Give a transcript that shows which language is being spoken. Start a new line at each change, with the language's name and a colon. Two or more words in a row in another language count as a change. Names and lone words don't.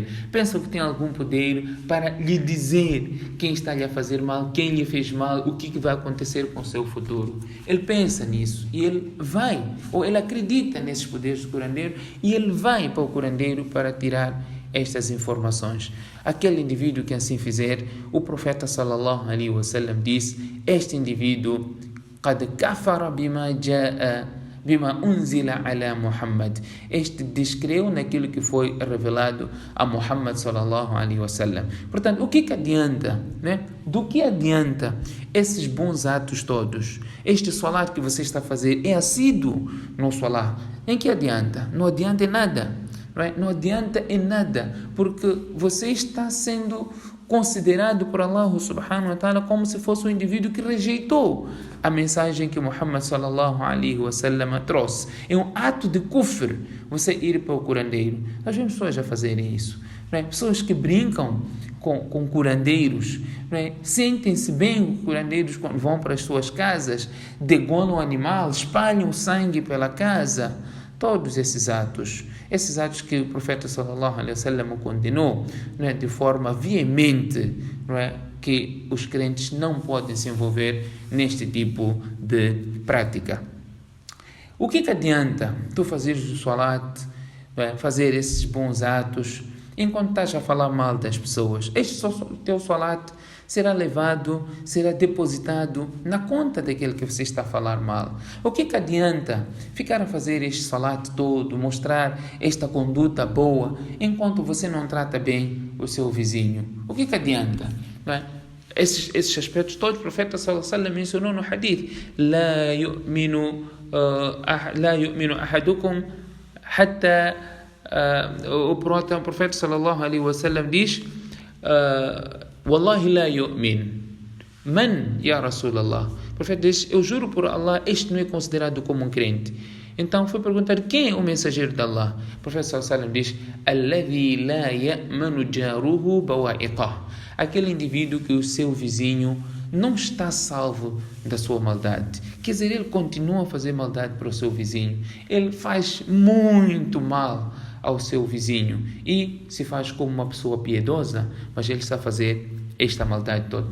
Portuguese: Pensam que tem algum poder para lhe dizer quem está lhe a fazer mal, quem lhe fez mal, o que vai acontecer com o seu futuro. Ele pensa nisso e ele vai, ou ele acredita nesses poderes do curandeiro e ele vai para o curandeiro para tirar estas informações. Aquele indivíduo que assim fizer, o profeta
Arabic: صلى الله عليه وسلم
Portuguese: diz: este indivíduo
Arabic: قد كفر بما جاء بما أنزل على محمد.
Portuguese: Este descreu naquilo que foi revelado a Muhammad
Arabic: صلى الله عليه وسلم.
Portuguese: Portanto, o que adianta, né? Do que adianta esses bons atos todos? Este salat que você está a fazer é assíduo no salat. Em que adianta? Não adianta em nada. Não adianta em nada, porque você está sendo considerado por Allah
Arabic: سبحانه وتعالى
Portuguese: como se fosse um indivíduo que rejeitou a mensagem que Muhammad
Arabic: صلى الله عليه وسلم
Portuguese: trouxe. É um ato de kufr você ir para o curandeiro. Nós vemos pessoas a fazerem isso. Pessoas que brincam com curandeiros, sentem-se bem com curandeiros quando vão para as suas casas, degolam o animal, espalham sangue pela casa. Todos esses atos que o profeta
Arabic: صلى الله عليه وسلم
Portuguese: condenou, de forma veemente, que os crentes não podem se envolver neste tipo de prática. O que adianta tu fazeres o salat, fazer esses bons atos, enquanto estás a falar mal das pessoas? Este teu salat será depositado na conta daquele que você está a falar mal. O que adianta ficar a fazer este salat todo, mostrar esta conduta boa, enquanto você não trata bem o seu vizinho? O que adianta? Esses aspectos todos o profeta
Arabic: صلى الله عليه وسلم
Portuguese: mencionou no hadith.
Arabic: لا يؤمن أحدكم حتى...
Portuguese: o profeta
Arabic: صلى الله عليه وسلم
Portuguese: diz:
Arabic: والله لا يؤمن. من يا رسول الله?
Portuguese: O profeta diz: eu juro por Allah, este não é considerado como um crente. Então foi perguntar: quem é o mensageiro de Allah? O profeta
Arabic: صلى الله عليه وسلم
Portuguese: diz:
Arabic: الذي لا يأمن جاره بوائقه.
Portuguese: Aquele indivíduo que o seu vizinho não está salvo da sua maldade. Quer dizer, ele continua a fazer maldade para o seu vizinho. Ele faz muito mal ao seu vizinho e se faz como uma pessoa piedosa, mas ele está a fazer esta maldade toda.